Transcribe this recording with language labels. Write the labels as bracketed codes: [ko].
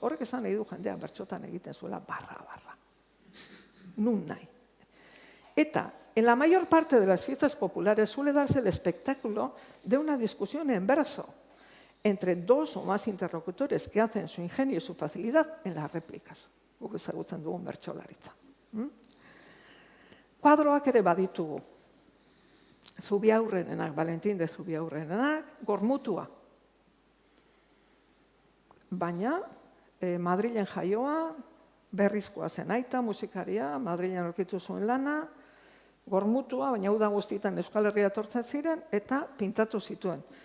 [eu] Horrek esan nahi du jendea bertsotan egiten zuela barra. Nun nahi. [es] Eta, en la mayor parte de las fiestas populares suele darse el espectáculo de una discusión en verso entre dos o más interlocutores que hacen su ingenio y su facilidad en las réplicas. [eu] Guk ezagutzen dugun bertsolaritza. Kuadroak ere baditugu. Zubiaurrenenak, Valentin de Zubiaurrenenak, Gormutua. Baina, Madrilen jaioa, berrizkoa zen aita, musikaria, Madrilen aurkitu zuen lana, Gormutua, baina uda guztietan Euskal Herria etortzen ziren, eta pintatu zituen.